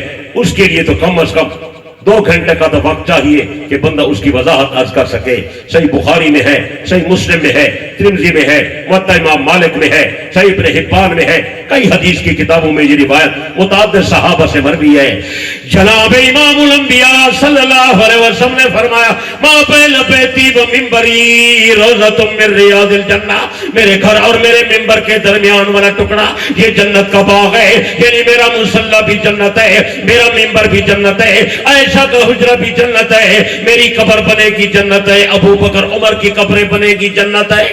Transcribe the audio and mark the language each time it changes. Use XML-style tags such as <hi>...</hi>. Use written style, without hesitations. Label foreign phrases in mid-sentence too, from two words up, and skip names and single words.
<ur>اس کے لیے تو کم از کم 2 گھنٹے کا تو وقت چاہیے کہ بندہ اس کی وضاحت عرض کر سکے۔ صحیح بخاری میں ہے، صحیح مسلم میں ہے، ترمذی میں ہے، موطا امام مالک میں ہے، صحیح ابن حبان میں ہے، کئی حدیث کی کتابوں میں یہ روایت متعدد صحابہ سے مروی ہے۔ جناب امام الانبیاء</ur> <ar>صلی اللہ علیہ وسلم</ar> <ur>نے فرمایا</ur> <ar>ما بین بیتی و منبری روضۃ من ریاض الجنہ،</ar> <ur>میرے گھر اور میرے منبر کے درمیان والا ٹکڑا یہ جنت کا باغ ہے، یعنی میرا مصلی بھی جنت ہے، میرا منبر بھی جنت ہے، عائشہ کا حجرہ بھی جنت ہے، میری قبر بنے گی جنت ہے، ابو بکر عمر کی قبریں بنے گی جنت ہے۔</ur>